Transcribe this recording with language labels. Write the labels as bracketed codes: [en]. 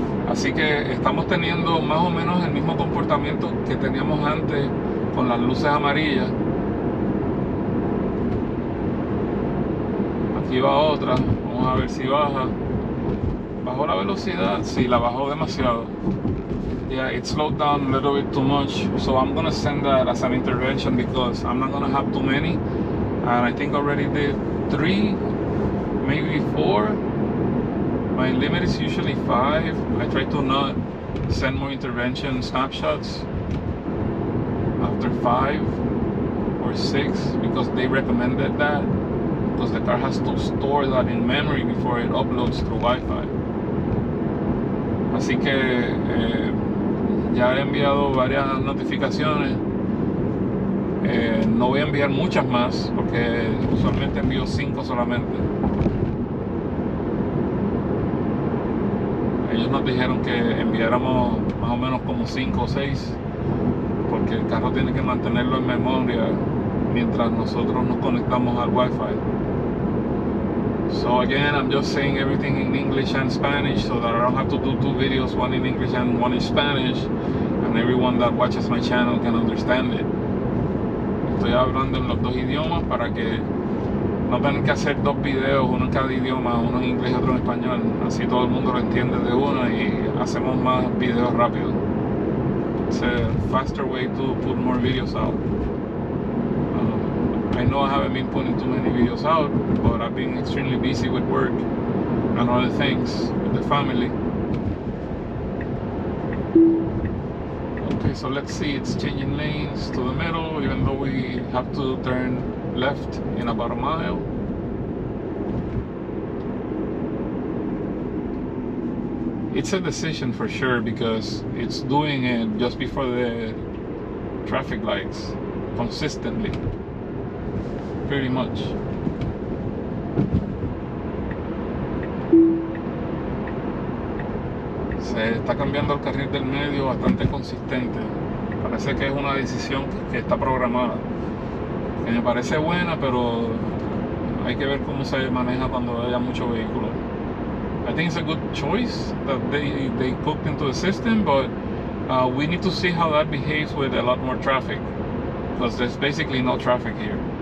[es] Así que estamos teniendo más o menos el mismo comportamiento que teníamos antes con las luces amarillas. Aquí va otra, vamos a ver si baja. ¿Bajó la velocidad? Sí, la bajó demasiado. [en] Yeah, it slowed down a little bit too much, so I'm gonna send that as an intervention, because I'm not gonna have too many, and I think I already did 3, maybe 4. My limit is usually 5. I try to not send more intervention snapshots. A after 5 or 6 because they recommended that, because the car has to store that in memory before it uploads through Wi-Fi. [es] Así que ya he enviado varias notificaciones. No voy a enviar muchas más porque usualmente envío 5 solamente. Ellos nos dijeron que enviáramos más o menos como 5 o 6 porque el carro tiene que mantenerlo en memoria mientras nosotros nos conectamos al Wi-Fi. [en] So again, I'm just saying everything in English and Spanish so that I don't have to do 2 videos, one in English and one in Spanish, and everyone that watches my channel can understand it. [es] Estoy hablando en los 2 idiomas para que no tengan que hacer 2 videos, uno en cada idioma, uno en inglés y otro en español. Así todo el mundo lo entiende de una y hacemos más videos rápido. [en] It's a faster way to put more videos out. I know I haven't been putting too many videos out, but I've been extremely busy with work and other things with the family. Okay, so let's see, it's changing lanes to the middle, even though we have to turn left in about a mile. It's a decision for sure because it's doing it just before the traffic lights consistently. Pretty much. [es] Se está cambiando el carril del medio bastante consistente. Parece que es una decisión que está programada. Que me parece buena, pero hay que ver cómo se maneja cuando haya mucho vehículo. [en] I think it's a good choice that they cooked into the system, but we need to see how that behaves with a lot more traffic, because there's basically no traffic here.